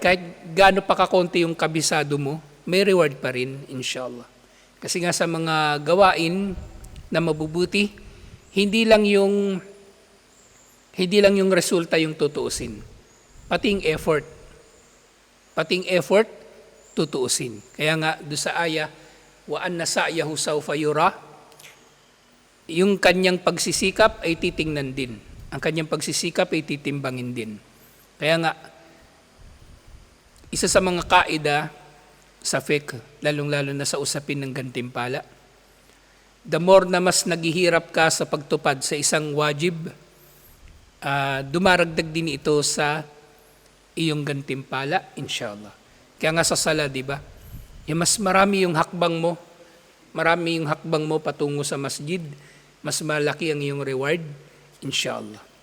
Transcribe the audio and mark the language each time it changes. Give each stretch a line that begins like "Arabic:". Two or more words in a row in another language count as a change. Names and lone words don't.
Filipino: Kahit gaano pa kakonti yung kabisado mo, may reward pa rin, inshallah. Kasi nga sa mga gawain na mabubuti, hindi lang yung resulta yung tutuusin. Pating effort, tutuusin. Kaya nga, doon sa aya,
Arabic: وأن سعيه سوف يرى,
Filipino: yung kanyang pagsisikap ay titingnan din. Ang kanyang pagsisikap ay titimbangin din. Kaya nga, isa sa mga kaida sa fiqh, lalong-lalo na sa usapin ng gantimpala,
English: the more
Filipino: na mas naghihirap ka sa pagtupad sa isang wajib, dumaragdag din ito sa iyong gantimpala, inshallah. Kaya nga sa sala, di ba? Yung mas marami yung hakbang mo patungo sa masjid, mas malaki ang iyong reward, inshallah.